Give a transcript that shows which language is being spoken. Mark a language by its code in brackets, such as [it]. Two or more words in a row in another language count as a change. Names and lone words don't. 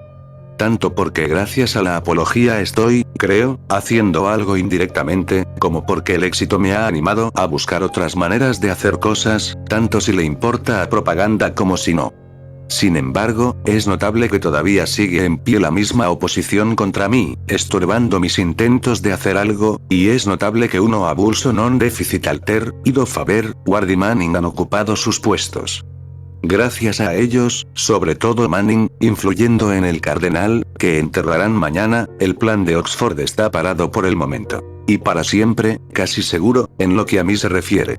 [es] Tanto porque gracias a la apología estoy, creo, haciendo algo indirectamente, como porque el éxito me ha animado a buscar otras maneras de hacer cosas, tanto si le importa a propaganda como si no. Sin embargo, es notable que todavía sigue en pie la misma oposición contra mí, estorbando mis intentos de hacer algo, y es notable que [la] uno abuso non deficit alter, [es] y do Faber, Ward y Manning han ocupado sus puestos. Gracias a ellos, sobre todo Manning, influyendo en el cardenal, que enterrarán mañana, el plan de Oxford está parado por el momento. Y para siempre, casi seguro, en lo que a mí se refiere.